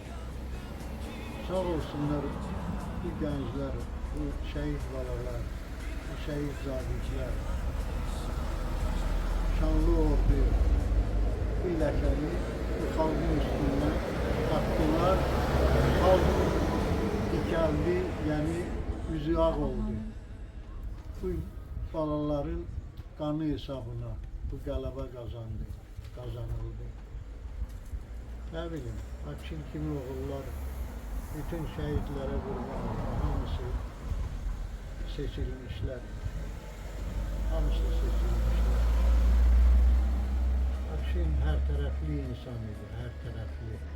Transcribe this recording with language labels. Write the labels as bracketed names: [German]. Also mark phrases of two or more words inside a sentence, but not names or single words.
[Azerbaijani] Sağ olsunlar bu gençler, bu şehit balalar, bu şehit zabitler, şanlı ordu, bu ləkəni bu xalqın üstündən attılar. Xalq dikəldi, yəni üzü ağ oldu. Bu balaların qanı hesabına bu qələbə kazanıldı. [Turkish] Ne bileyim, Taksim kimi oğullar, bütün şehitlere kurban oldu. [Azerbaijani] Hamısı seçilmişler. Hamısı seçilmişler. [Turkish] Taksim her taraflı insan idi, her taraflı.